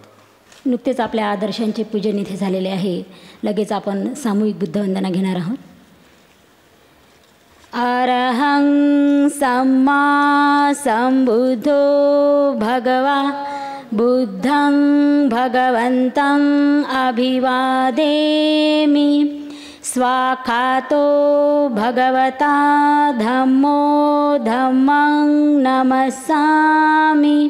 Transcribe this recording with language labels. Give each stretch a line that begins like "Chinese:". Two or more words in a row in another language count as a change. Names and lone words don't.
Marathi: नुकतेच आपल्या आदर्शांचे पूजन इथे झालेले आहे. लगेच आपण सामूहिक बुद्धवंदना घेणार आहोत.
Pali: अरहं सम्मा संबुद्धो भगवा बुद्धं भगवन्तं अभिवादेमि. स्वाखातो भगवता धम्मो धम्मं नमस्सामि.